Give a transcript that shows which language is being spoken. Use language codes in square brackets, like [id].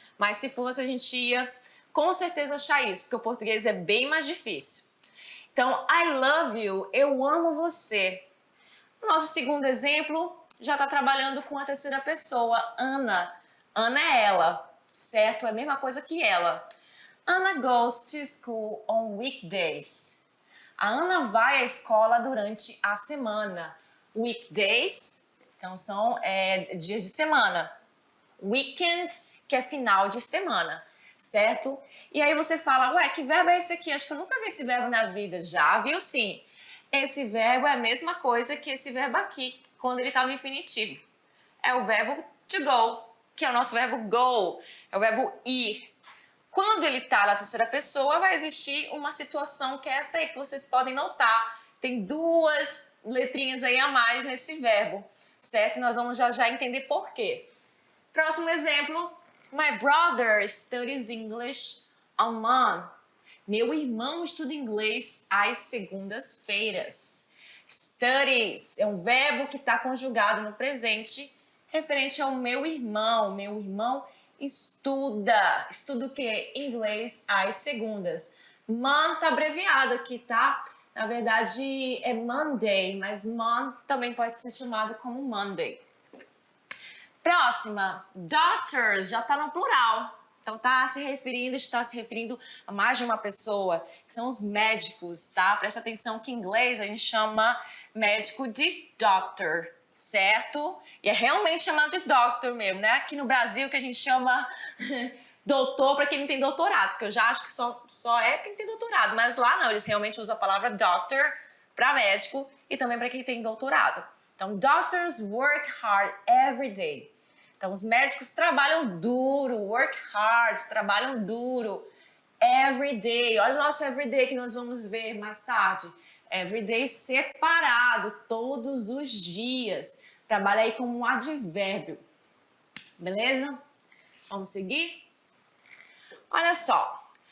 [pt] Mas se fosse, a gente ia com certeza achar isso, porque o português é bem mais difícil. Então, [en] I love you, [pt] eu amo você. O nosso segundo exemplo já está trabalhando com a terceira pessoa, Ana. Ana é ela, certo? É a mesma coisa que ela. [en] Anna goes to school on weekdays. [pt] A Ana vai à escola durante a semana. Weekdays, então são dias de semana. Weekend, que é final de semana, certo? E aí você fala, ué, que verbo é esse aqui? Acho que eu nunca vi esse verbo na vida. Já viu sim. Esse verbo é a mesma coisa que esse verbo aqui, quando ele está no infinitivo. É o verbo to go, que é o nosso verbo go, é o verbo ir. Quando ele está na terceira pessoa, vai existir uma situação que é essa aí que vocês podem notar. Tem duas letrinhas aí a mais nesse verbo, certo? Nós vamos já entender por quê. Próximo exemplo. [en] My brother studies English on Monday. [pt] Meu irmão estuda inglês às segundas-feiras. Studies é um verbo que está conjugado no presente, referente ao meu irmão. Meu irmão estuda. Estuda o quê? Inglês às segundas. Month tá abreviado aqui, tá? Na verdade é Monday, mas month também pode ser chamado como Monday. Próxima, doctors, já tá no plural. Então está se referindo a mais de uma pessoa, que são os médicos, tá? Presta atenção que em inglês a gente chama médico de doctor, certo? E é realmente chamado de doctor mesmo, né? Aqui no Brasil que a gente chama doutor para quem não tem doutorado, porque eu já acho que só é quem tem doutorado, mas lá não, eles realmente usam a palavra doctor para médico e também para quem tem doutorado. [en] Então, doctors work hard every day. [pt] Então, os médicos trabalham duro, work hard, trabalham duro, Everyday. Olha o nosso everyday que nós vamos ver mais tarde. Everyday separado, todos os dias. Trabalha aí como um advérbio. Beleza? Vamos seguir? Olha só.